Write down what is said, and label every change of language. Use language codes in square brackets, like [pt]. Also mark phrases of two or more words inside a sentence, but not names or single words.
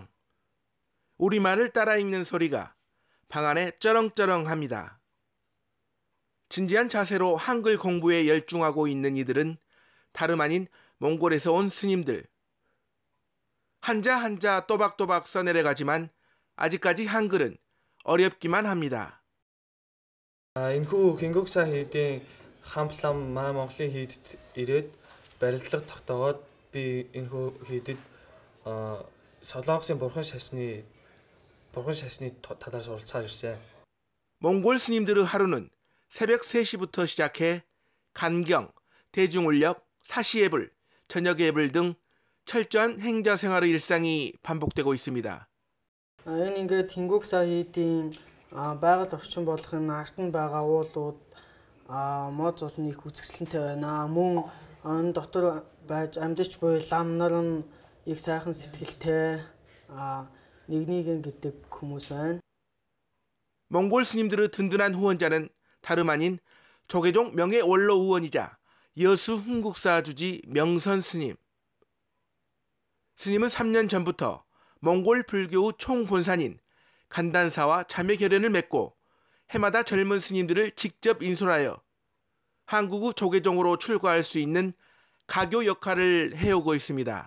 [ko] 우리말을 따라 읽는 소리가 방 안에 쩌렁쩌렁합니다. 진지한 자세로 한글 공부에 열중하고 있는 이들은 다름 아닌 몽골에서 온 스님들. 한자 한자 또박또박 써내려가지만 아직까지 한글은 어렵기만 합니다. [mn] Энэхүү Кингукса хийдийн хамтлам манай Монголын хийдэд ирээд барилдлага тогтоогоод би энэхүү хийдэд Солонгосын бурхан шашны талаар суралцаар ирсэн. [ko] 몽골 스님들의 하루는 새벽 3시부터 시작해 간경, 대중울력, 사시예불, 저녁예불 등 철저한 행자 생활의 일상이 반복되고 있습니다. [mn] Энэ ингээд Кингукса хийдийн байгаль орчин болох энэ арт нь байгаа уулууд мод зотны их үзэсгэлэнтэй байна. Мөн энэ дотор байж амьдч буй лам нар нь их сайхан сэтгэлтэй нэгнийгэн гэдэг хүмүүс байна. [ko] 몽골 스님들의 든든한 후원자는 다름 아닌 조계종 명예 원로 의원이자 여수 흥국사 주지 명선 스님. 스님은 3년 전부터 몽골 불교의 총본산인 간단사와 자매 결연을 맺고 해마다 젊은 스님들을 직접 인솔하여 한국의 조계종으로 출가할 수 있는 가교 역할을 해오고 있습니다.